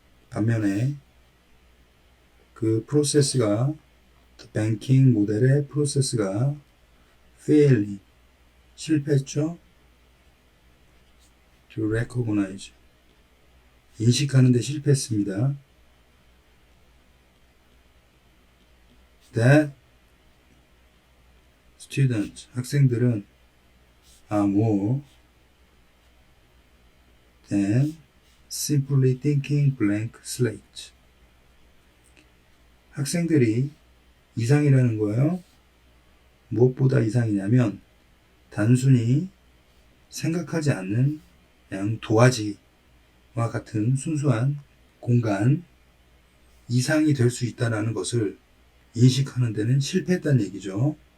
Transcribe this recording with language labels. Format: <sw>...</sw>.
<ko>반면에 그 프로세스가, 뱅킹 모델의 프로세스가</ko> <en>failing,</en> <ko>실패했죠.</ko> <en>to recognize,</en> <ko>인식하는 데 실패했습니다.</ko> <en>that students,</en> <ko>학생들은</ko> <en>are more than simply thinking blank slate,</en> <ko>학생들이 이상이라는 거예요. 무엇보다 이상이냐면 단순히 생각하지 않는 그냥 도화지와 같은 순수한 공간 이상이 될 수 있다는 것을 인식하는 데는 실패했다는 얘기죠.</ko>